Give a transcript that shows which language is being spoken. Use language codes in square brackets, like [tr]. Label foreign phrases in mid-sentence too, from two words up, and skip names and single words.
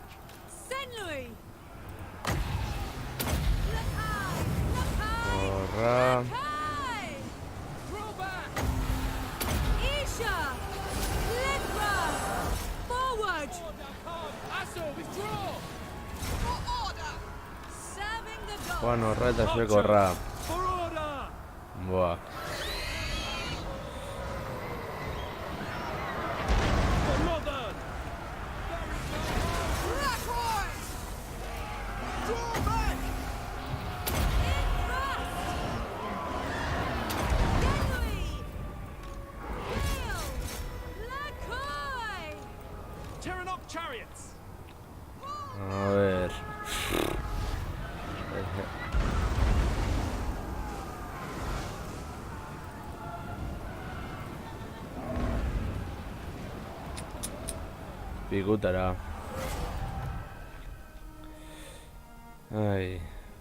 [en] Senlui! Look high! Look high! [eu] Horra. [en] Look high! Draw back! Isha! Lithra! Forward! Order, come! Asso, withdraw! For order! Serving the gods! [eu] Juan horra eta zuek horra. [en] For order! Buah. For northern! Blackroy! Draw back! Tyrannok chariots! [es] A ver. Pikutara. Ai.